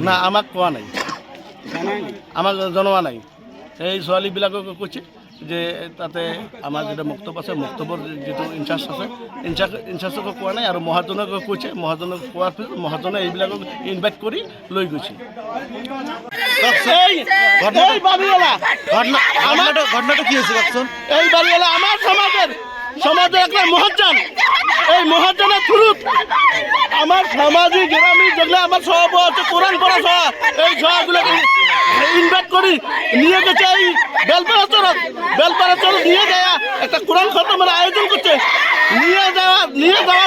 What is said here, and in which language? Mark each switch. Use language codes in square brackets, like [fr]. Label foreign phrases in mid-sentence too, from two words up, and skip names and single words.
[as] না আমাক কোৱা নাই আমাক জনোৱা নাই এই ছোৱালীবিলাকক কৈছে যে তাতে আমাৰ যেটা মক্তব আছে মক্তবৰ যিটো ইনচাৰ্জ আছে ইনচাৰ্জকো কোৱা নাই আৰু মহাজনক কৈছে মহাজনক কোৱাৰ পিছত মহাজনে এইবিলাকক ইনভাইট কৰি লৈ গৈছিল ঘটনাটো কি হৈছে কওকচোন [bn] এই বাড়িওয়ালা আমার সমাজের একটা মহাজ্জান এই মহাজ্জানের থ্রুত আমার সমাজে গ্রামী যেগুলো আমার সব আছে কোরআন পড়া সভা এই সভাগুলোকে ইনভাইট করি নিয়ে গেছে এই বেলপাড়া চরত নিয়ে যাওয়া একটা কোরআন খতমের আয়োজন করছে নিয়ে যাওয়ার